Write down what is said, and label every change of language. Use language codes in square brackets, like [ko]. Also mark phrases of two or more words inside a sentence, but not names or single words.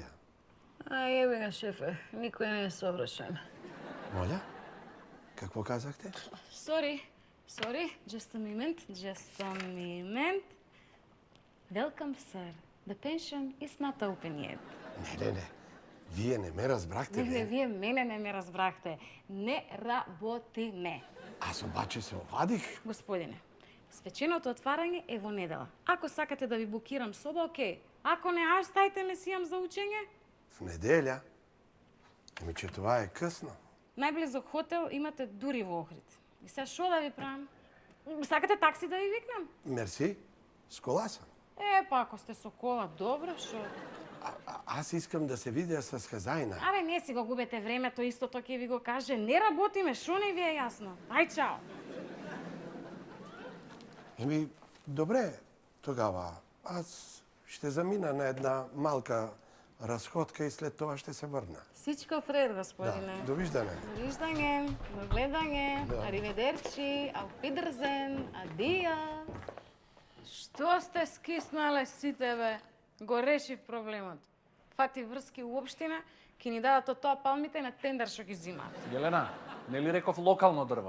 [mk] Еби га, шефе, никој не е совршен. [bg] Моля? Какво казахте? [en] Sorry, just a moment. Welcome, sir. The pension is not open yet. [bg] Не. Вие не ме разбрахте, Не, вие мене не ме разбрахте. [mk] Не работиме. [bg] Аз обаче се обадих. [mk] Господине, свеченото отварање е во недела. Ако сакате да ви букирам соба, окей. Ако не, стајте ме си имам за учење. [bg] В неделя? Ами, че това е късно. [mk] Најблизок хотел имате дури во Охрид. И сега шо да ви правам? Сакате такси да ви викнам? [bg] Мерси. С кола съм. [mk] Па ако сте со кола, добро, шо? [bg] Аз искам да се видя с хазајна. [mk] Абе, не си го губете времето, истото ќе ви го каже. Не работиме, шо не ви е јасно? Ај, чао! [bg] Еми, добре, тогава. Аз ще замина на една малка разходка и след това ще се върна. Всичко вред, господине. Да, довиждане. [mk] Довиждање, до гледање, Да. ариведерчи, ауфидерзен, адија. Што сте скиснале сите, бе? Го решив проблемот. Фати врски у општина, ќе ни дадат од тоа палмите на тендер што ги зимаат. Елена, нели реков локално дрво?